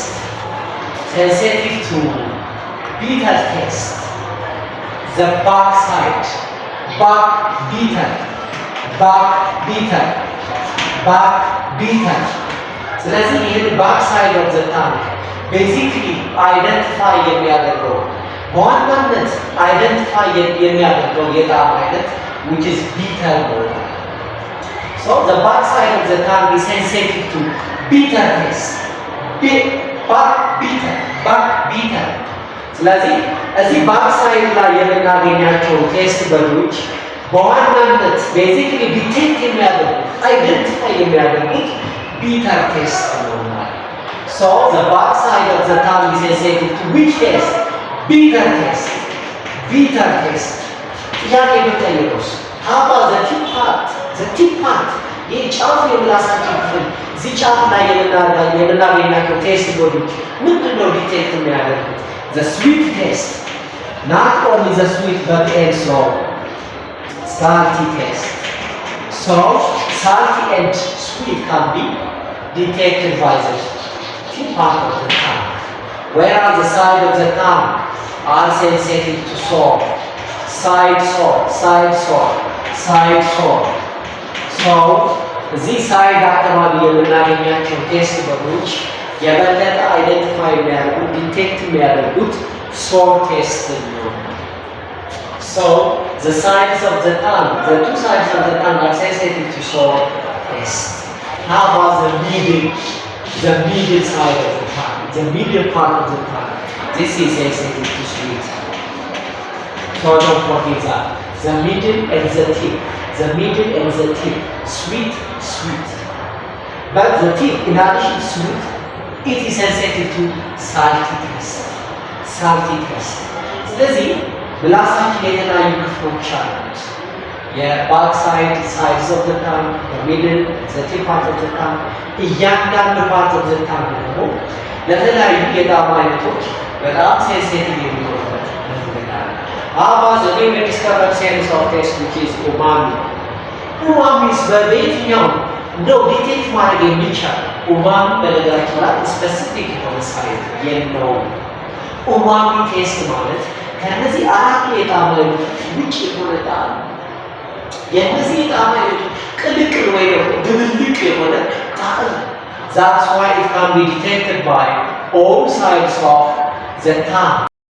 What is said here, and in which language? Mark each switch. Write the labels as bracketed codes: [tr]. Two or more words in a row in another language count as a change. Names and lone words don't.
[en] Sensitive to bitter taste. The back side. Back bitter. Back bitter. Back bitter. So let's see here the back side of the tongue. Basically, identify [am] የሚያደርገው በዋናነት [en] identify [am] የሚያደርገው የጣዕም አይነት [en] which is bitter water. So the back side of the tongue is sensitive to bitter taste. Back bitter. [am] ስለዚህ እዚህ [en] back side [am] ላይ የምናገኛቸው [en] taste buds [am] በዋናነት [en] basically detect [am] የሚያደርጉት አይደንቲፋይ የሚያደርጉት [en] bitter taste [am] ነው ማለት ነው። [en] So the back side of the tongue is sensitive to which taste? Bitter taste. Bitter taste. [am] ጥያቄ ብትጠይቁስ [en] how about the tip part? The tip part [am] ይህ ጫፍ የምላሳቸው ክፍል እዚህ ጫፍ ላይ የምናገኛቸው [en] taste buds [am] ምንድን ነው ዲቴክት የሚያደርጉት? [en] The sweet taste. Not only the sweet but also salty taste. So salty and sweet can be detected by the tip part of the tongue. Whereas the side of the tongue are sensitive to salt. Side salt. So this side [am] አካባቢ የምናገኛቸው ቴስት በዶች የበለጠ አይደንቲፋይ የሚያደርጉት ዲቴክት የሚያደርጉት [en] salt taste ነው። So the sides of the tongue, the two sides of the tongue are sensitive to salt taste. How about the middle side of the tongue, the middle part of the tongue? This is sensitive to sweet. So don't forget that. The middle and the tip. Sweet. But the tip, in addition to sweet, it is sensitive to salty taste. [am] ስለዚህ ምላሳችን የተለያዩ ክፍሎች አሉት። [en] back sides of the tongue፣ [am] ሚድል፣ [en] the tip part of the tongue። [am] እያንዳንዱ [en] part of the tongue [am] ደግሞ ለተለያዩ የጣዕም አይነቶች በጣም ሴንሲቲቭ የሚሆንበት መንገድ አለ። አባዝ ወይም [en] discover sense of taste which is umami. [am] ኡማሚስ በየትኛው ነው ዲቴክት ማድረግ የሚቻል? ኡማሚ በነገራችን ላይ ስፔሲፊክ የሆነ ሳይት የለውም። ኡማሚ ቴስት ማለት ከነዚህ አራቱ የጣዕም አይነቶች ውጭ የሆነ ጣዕም፣ የነዚህ የጣዕም አይነቶች ቅልቅል ወይ ደግሞ ድብልቅ የሆነ ጣዕም። [en] That's why it can be detected by all sides of the tongue.